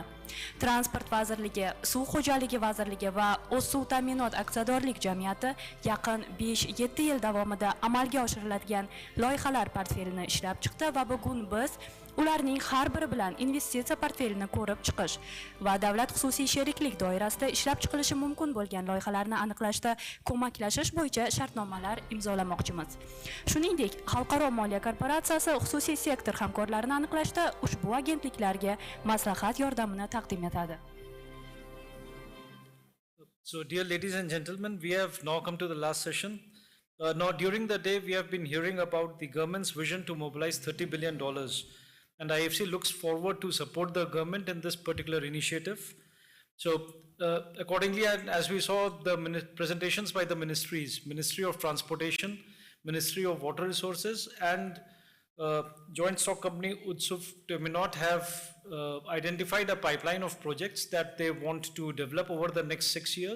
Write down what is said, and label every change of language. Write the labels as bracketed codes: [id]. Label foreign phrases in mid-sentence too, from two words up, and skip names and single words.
[uz] Transport vazirligi, suv xo'jaligi vazirligi va O'zsuv ta'minot aksiyadorlik jamiyati yaqin 5-7 yil davomida amalga oshiriladigan loyihalar portfelini ishlab chiqdi va bugun biz ularning har biri bilan investitsiya portfelini ko'rib chiqish va davlat-xususiy sheriklik doirasida ishlab chiqilishi mumkin bo'lgan loyihalarni aniqlashda ko'maklashish bo'yicha shartnomalar imzolamoqchimiz. Shuningdek, Xalqaro moliya korporatsiyasi xususiy sektor hamkorlarini aniqlashda ushbu agentliklarga maslahat yordamini taqdim etadi. [en] So, dear ladies and gentlemen, we have now come to the last session. Now, during the day, we have been hearing about the government's vision to mobilize $30 billion. And IFC looks forward to support the government in this particular initiative. So accordingly, as we saw the presentations by the ministries, Ministry of Transportation, Ministry of Water Resources, and Joint Stock Company Uzbekistan may not have identified a pipeline of projects that they want to develop over the next 6 years.